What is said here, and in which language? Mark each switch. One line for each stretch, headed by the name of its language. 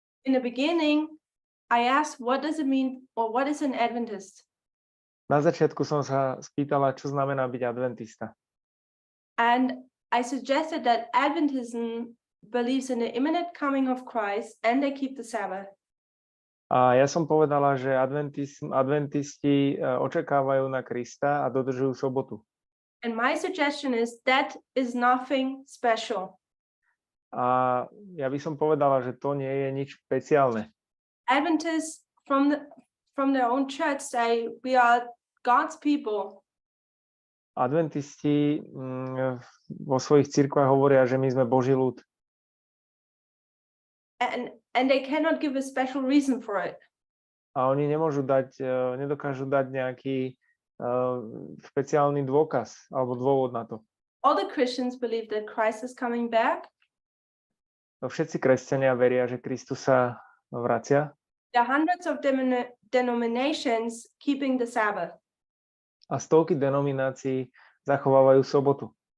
English: In the beginning, I asked, what does it mean, or what is an Adventist?
Slovak: Na začiatku som sa spýtala, čo znamená byť adventista.
English: And I suggested that Adventism believes in the imminent coming of Christ and they keep the Sabbath.
Slovak: A ja som povedala, že adventisti očakávajú na Krista a dodržujú sobotu.
English: And my suggestion is that is nothing special.
Slovak: A ja by som povedala, že to nie je nič špeciálne.
English: Adventists from their own church say we are God's people.
Slovak: Adventisti vo svojich cirkvách hovoria, že my sme Boží ľud.
English: And they cannot give a special reason for it.
Slovak: A oni nedokážu dať nejaký špeciálny dôkaz alebo dôvod na to.
English: All the Christians believe that Christ is coming back.
Slovak: Všetci kresťania veria, že Kristus sa vracia.
English: There are hundreds of denominations keeping the Sabbath.
Slovak: A stovky denominácií zachovávajú sobotu.